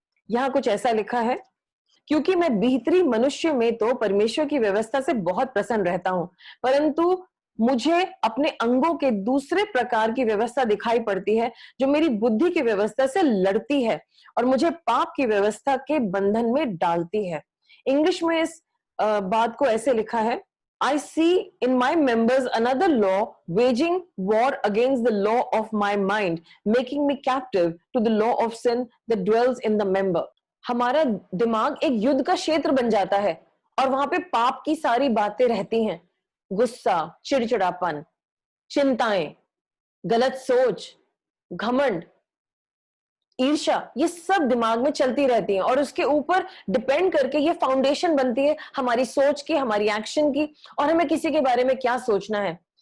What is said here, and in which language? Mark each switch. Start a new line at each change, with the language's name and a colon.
Hindi: यहां कुछ ऐसा लिखा है, क्योंकि मैं भीतरी मनुष्य में तो परमेश्वर की व्यवस्था से बहुत प्रसन्न रहता हूं, परंतु मुझे अपने अंगों के दूसरे प्रकार की व्यवस्था दिखाई पड़ती है, जो मेरी बुद्धि की व्यवस्था से लड़ती है, और मुझे पाप की व्यवस्था के बंधन में डालती है। इंग्लिश में इस बात को ऐसे लिखा है,
English: I see in my members another law waging war against the law of my mind, making me captive to the law of sin that dwells in the member.
Hindi: हमारा दिमाग एक युद्ध का क्षेत्र बन जाता है, और वहां पे पाप की सारी बातें रहती हैं। गुस्सा, चिड़चिड़ापन, चिंताएं, गलत सोच, घमंड, ईर्ष्या, ये सब दिमाग में चलती रहती हैं, और उसके ऊपर डिपेंड करके ये फाउंडेशन बनती है हमारी सोच की, हमारी एक्शन की, और हमें किसी के बारे में क्या सोचना है।